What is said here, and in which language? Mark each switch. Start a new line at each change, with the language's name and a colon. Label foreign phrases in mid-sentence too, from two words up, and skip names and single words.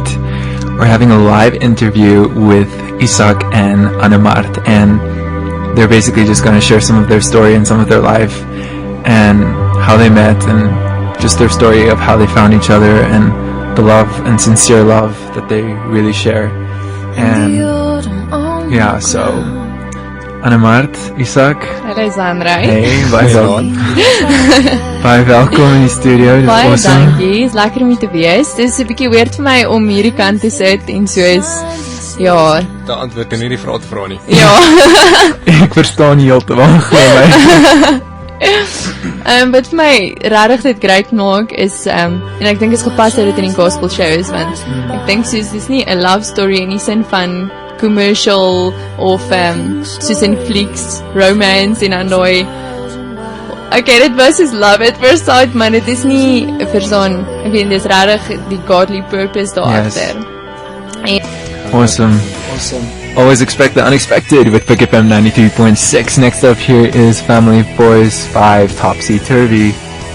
English: We're having a live interview with Isak and Annemart, and they're basically just going to share some of their story and some of their life, and how they met, and just their story of how they found each other, and the love and sincere love that they really share. And yeah, so Annemart, Isak,
Afrikaans: Hallo Zanre. hey, baie welkom in die studio. Dit is Baie awesome. dankie, is lekker om hier te wees. Dit is 'n bietjie weird vir my om hierdie kant te sit en soos, ja, De antwoord en nie die vraag te vra nie. ja. Ek verstaan nie heeltemal, glo my. Wat vir my regtig dit great maak is, en ek dink is gepas dat dit in die gospel show is, want ek dink soos, dis nie 'n
English: love story
Afrikaans: in die sin van commercial of soos in flieks, romance en dan daai okay, dit was soos
English: love at first sight,
Afrikaans: maar dit is nie vir zo'n, ek weet, dis regtig die
English: godly purpose
Afrikaans: daar agter. Awesome.
English: Always expect the unexpected with Pick FM 92.6. Next up here is Family Boys 5 Topsy Turvy.